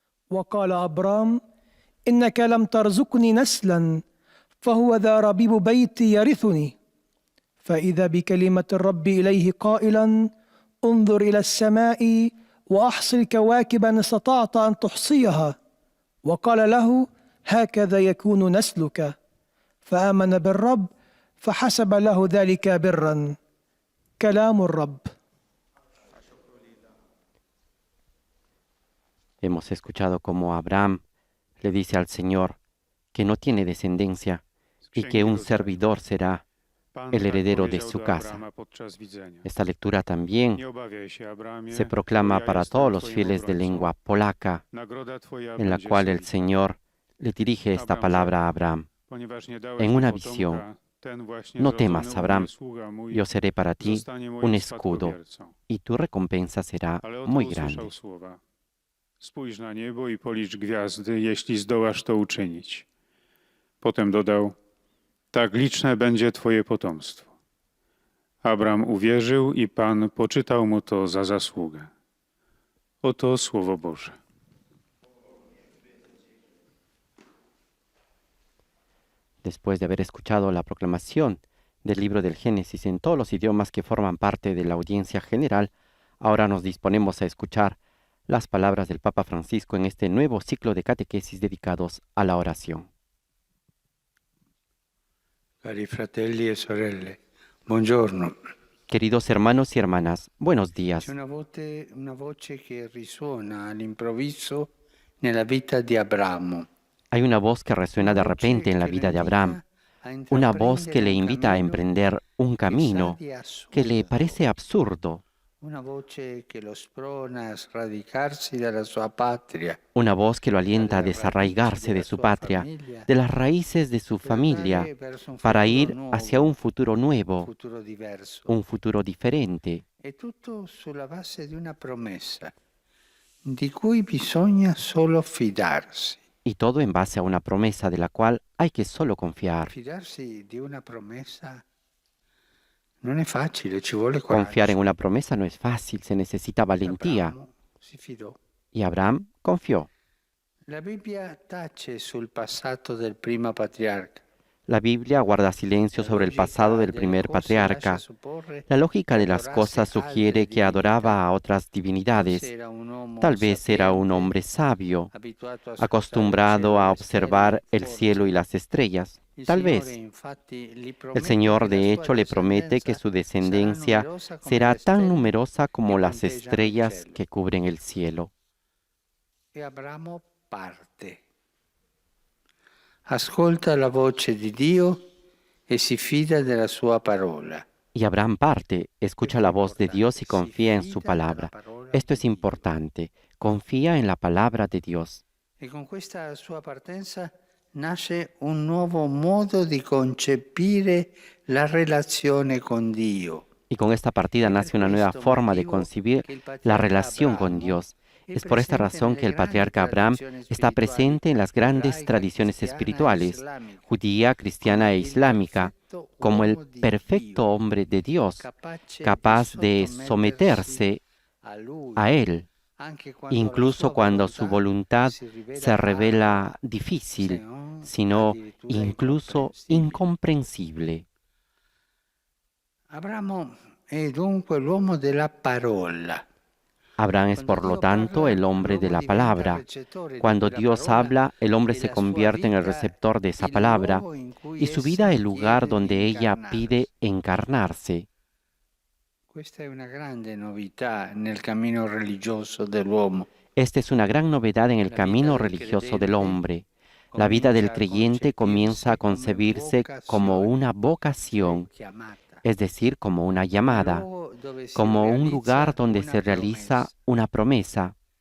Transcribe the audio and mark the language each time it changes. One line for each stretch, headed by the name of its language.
Arabic: وقال أبرام إنك لم ترزقني نسلا فهو ذا ربيب بيتي يرثني فإذا بكلمة الرب إليه قائلا انظر إلى السماء وأحصي الكواكب إن استطعت أن تحصيها وقال له هكذا يكون نسلك فآمن بالرب فحسب له ذلك برا كلام الرب.
Spanish: Hemos escuchado cómo Abraham le dice al Señor que no tiene descendencia y que un servidor será el heredero de su casa. Esta lectura también se proclama para todos los fieles de lengua polaca, en la cual el Señor le dirige esta palabra a Abraham. En una visión, no temas, Abraham, yo seré para ti un escudo y tu recompensa será muy grande.
Polish: Spójrz na niebo i policz gwiazdy, jeśli zdołasz to uczynić. Potem dodał, tak liczne będzie twoje potomstwo. Abram uwierzył i Pan poczytał mu to za zasługę. Oto Słowo Boże.
Spanish: Después de haber escuchado la proclamación del libro del Génesis en todos los idiomas que forman parte de la audiencia general, ahora nos disponemos a escuchar las palabras del Papa Francisco en este nuevo ciclo de catequesis dedicados a la oración.
Italian: Cari fratelli e sorelle, buongiorno.
Spanish: Queridos hermanos y hermanas, buenos días.
Italian: C'è una voce che risuona all'improvviso nella vita di Abramo.
Spanish: Hay una voz que resuena de repente en la vida de Abraham, una voz que le invita a emprender un camino que le parece absurdo.
Italian: Una voce che lo sprona a sradicarsi dalla sua patria.
Spanish: Una voz que lo alienta a desarraigarse de su patria, de las raíces de su familia, para ir hacia un futuro nuevo, un futuro diferente.
Italian: È tutto sulla base di una promessa, di cui bisogna solo fidarsi.
Spanish: Y todo en base a una promesa de la cual hay que solo confiar.
Italian: Fidarsi di una promesa non è facile, ci vuole coraggio.
Spanish: Confiar en una promesa no es fácil, se necesita valentía.
Italian: Abramo si fidò.
Spanish: Y Abraham confió.
Italian: La Bibbia tace sul passato del primo patriarca.
Spanish: La Biblia guarda silencio sobre el pasado del primer patriarca. La lógica de las cosas sugiere que adoraba a otras divinidades. Tal vez era un hombre sabio, acostumbrado a observar el cielo y las estrellas. Tal vez. El Señor, de hecho, le promete que su descendencia será tan numerosa como las estrellas que cubren el cielo.
Italian: E Abramo parte. Ascolta la voce di Dio e si fida della sua parola.
Spanish: Y Abraham parte, escucha la voz de Dios y confía en su palabra. Esto es importante. Confía en la palabra de Dios.
Italian: E con questa sua partenza nasce un nuovo modo di concepire la relazione con Dio.
Spanish: Y con esta partida nace una nueva forma de concebir la relación con Dios. Es por esta razón que el patriarca Abraham está presente en las grandes tradiciones espirituales, judía, cristiana e islámica, como el perfecto hombre de Dios, capaz de someterse a Él, incluso cuando su voluntad se revela difícil, sino incluso incomprensible.
Italian: Abramo è dunque l'uomo della parola.
Spanish: Abraham es, por lo tanto, el hombre de la palabra. Cuando Dios habla, el hombre se convierte en el receptor de esa palabra y su vida el lugar donde ella pide encarnarse.
Italian: Questa è una grande novità nel cammino religioso dell'uomo.
Spanish: Esta es una gran novedad en el camino religioso del hombre. La vida del creyente comienza a concebirse como una vocación, es decir, como una llamada, como un lugar donde se realiza una promesa.